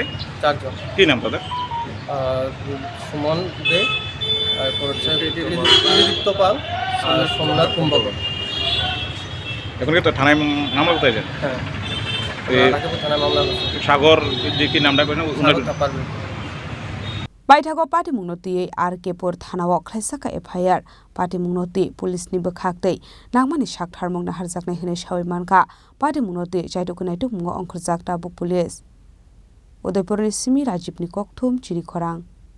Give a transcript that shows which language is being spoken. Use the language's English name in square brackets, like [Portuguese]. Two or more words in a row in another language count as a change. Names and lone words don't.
[Bangla] 4 জন। কি নাম তাদের? সুমন দে তারপর হচ্ছে দীপ্ত পাল আর সোমনাথ কুম্ভকর। এখন কি তো থানায় মামলা কোথায় যায়? হ্যাঁ থানায় মামলা সাগর যে কি নামটা করেন [Kok Borok] Baithago Patimung noti Arkepur thanao Khlaijakha FIR Patimung noti police ni bkhaktai nangmani saktharmung na harjaknai hine Shawiman Ka Patimung noti jaidokunai tukmungo ongkhorjakta bu police Udaipur ni simi Rajib ni kokthum Chini Khorang